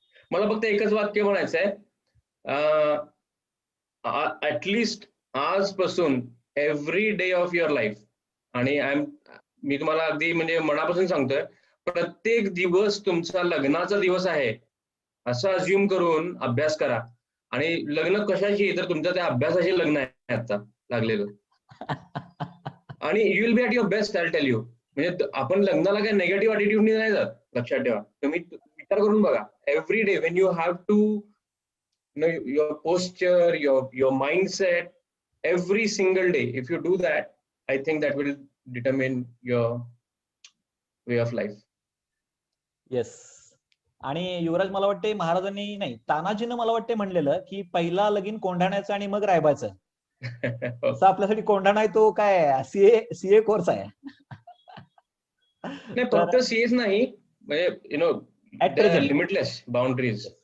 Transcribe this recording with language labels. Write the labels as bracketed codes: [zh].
[mr] मला फक्त एकच वाक्य म्हणायचंय, ऍटलिस्ट आजपासून [en] every day of your life, [mr] आणि मी तुम्हाला अगदी म्हणजे मनापासून सांगतोय, प्रत्येक दिवस तुमचा लग्नाचा दिवस आहे असं अज्युम करून अभ्यास करा. आणि लग्न कशाची, तर तुमच्या त्या अभ्यासाचे लग्न आहे आता लागलेलं. आणि [en] You will be at your best, I tell you. [mr] म्हणजे आपण लग्नाला काय नेगेटिव्ह अटिट्यूडनी नाही जात, लक्षात ठेवा. तुम्ही विचार करून बघा. [en] Every day when you have to your posture, your mindset, every single day, if you do that, I think that will determine your way of life. Yes. [mr] आणि युवराज, मला वाटते महाराजांनी नाही, तानाजीनं मला वाटते म्हणलेलं की पहिला लगीन कोंढाण्याचं आणि मग रायबाचं. तसं आपल्यासाठी कोंढाणा आहे तो काय सीए कोर्स आहे. नाही, फक्त सीएस नाही, म्हणजे [en] You know limitless boundaries.